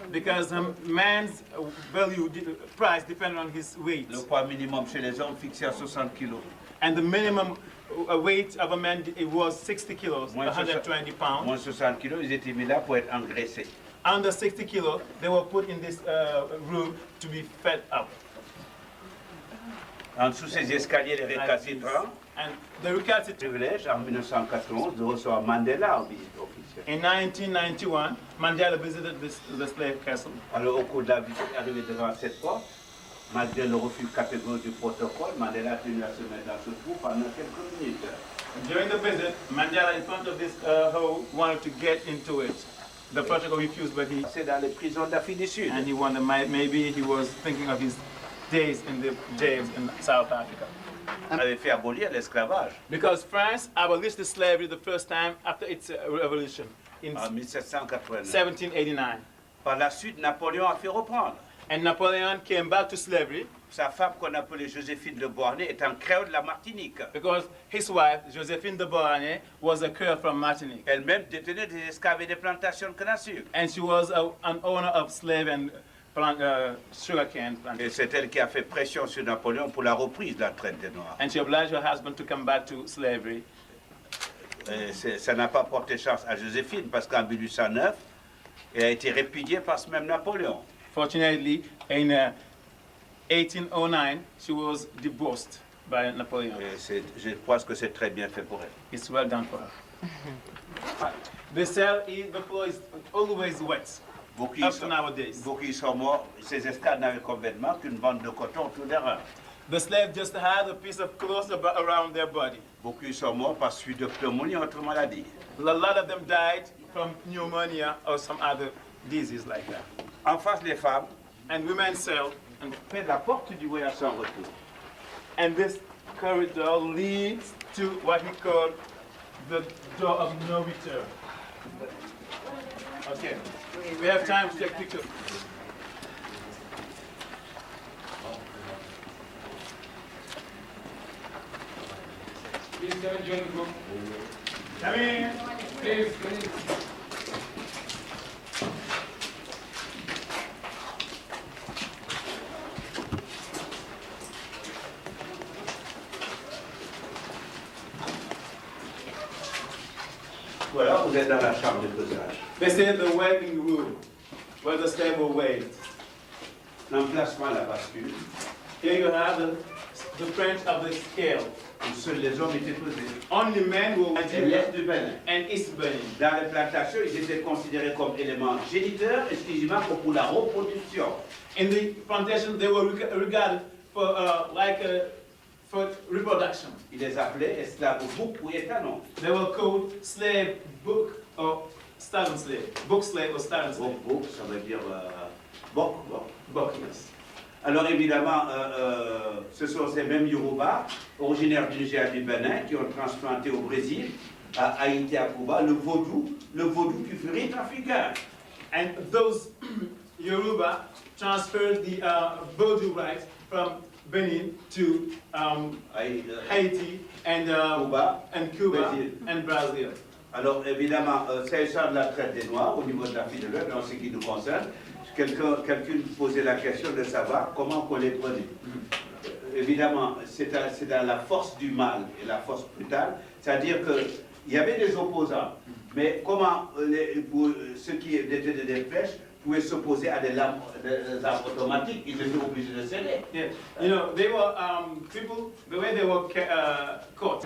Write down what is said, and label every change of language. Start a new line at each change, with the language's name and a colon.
English: Because man's value, price depended on his weight.
French: Le poids minimum chez les hommes fixé à 60 kilos.
English: And the minimum weight of a man, it was 60 kilos, 120 pounds.
French: Moins 60 kilos, ils étaient mis là pour être engraissés.
English: Under 60 kilos, they were put in this room to be fed up.
French: En dessous ces escaliers, les récalcitrants,
English: And the recalcitrant.
French: privilège en 1991 de recevoir Mandela en visite officielle.
English: In 1991, Mandela visited the slave castle.
French: Alors au cours de la visite, arrivé devant cette porte, malgré le refus catégorique du protocole, Mandela a tenu à se mettre dans ce trou pendant quelques minutes.
English: During the visit, Mandela, in front of this hole, wanted to get into it. The protocol refused, but he.
French: C'est dans les prisons d'Afrique du Sud.
English: And he wondered, maybe he was thinking of his days in the jails in South Africa.
French: On avait fait abolir l'esclavage
English: Because France abolished the slavery the first time after its revolution in
French: en 1789.
English: 1789.
French: Par la suite, Napoléon a fait reprendre.
English: And Napoleon came back to slavery
French: Sa femme, qu'on appelait Joséphine de Beauharnais, est un créole de la Martinique.
English: because his wife, Josephine de Beauharnais, was a Creole from Martinique.
French: Elle-même détenait des esclaves et des plantations de canne à sucre.
English: And she was an owner of slave and sugarcane plantation.
French: c'est elle qui a fait pression sur Napoléon pour la reprise de la traite des Noirs.
English: And she obliged her husband to come back to slavery.
French: Et ça n'a pas porté chance à Joséphine parce qu'en 1809, elle a été répudiée par ce même Napoléon.
English: Fortunately, in 1809, she was divorced by Napoleon.
French: Et je pense que c'est très bien fait pour elle.
English: It's well done for her. The floor is always wet.
French: Beaucoup
English: Up to nowadays.
French: y sont morts. Ces esclaves n'avaient comme vêtements qu'une bande de coton autour des reins.
English: The slave just had a piece of cloth around their body.
French: Beaucoup y sont morts par suite de pneumonie ou autre maladie.
English: A lot of them died from pneumonia or some other disease like that.
French: En face, les femmes,
English: And women sell, and
French: près de la porte du voyage sans retour.
English: And this corridor leads to what he called the door of no return. Okay, we have time to take pictures. Please come and join the group. Come in, please.
French: Voilà, vous êtes dans la chambre de pesage.
English: This is the weighing room where the slave will weigh.
French: L'emplacement à la bascule,
English: Here you have the French of the scale.
French: où seuls les hommes étaient pesés.
English: Only men will
French: Et l'Est du Bénin.
English: and East Benin.
French: Dans les plantations, ils étaient considérés comme éléments géniteurs exclusivement pour la reproduction.
English: In the plantation, they were regarded for for reproduction.
French: Ils les appelaient esclaves bouc ou étalons.
English: They were called slave book or stallion slave. Book slave or stallion slave.
French: Bouc, ça veut dire boc.
English: Book, yes.
French: Alors évidemment, ce sont ces mêmes Yoruba, originaires du Niger et du Bénin, qui ont transplanté au Brésil, à Haïti, à Cuba, le vaudou qui fut rite africain.
English: And those Yoruba transferred the voodoo rites from Benin to Haiti and Cuba
French: Brésil.
English: and Brazil.
French: Alors évidemment, s'agissant de la traite des Noirs, au niveau de l'Afrique de l'Ouest, dans ce qui nous concerne, quelqu'un posait la question de savoir comment on les prenait. Évidemment, c'est dans la force du mal et la force brutale, c'est-à-dire que il y avait des opposants. Mais comment pour ceux qui détenaient des flèches pouvaient s'opposer à des armes automatiques? Ils étaient obligés de céder.
English: Yeah. You know, they were people, the way they were caught.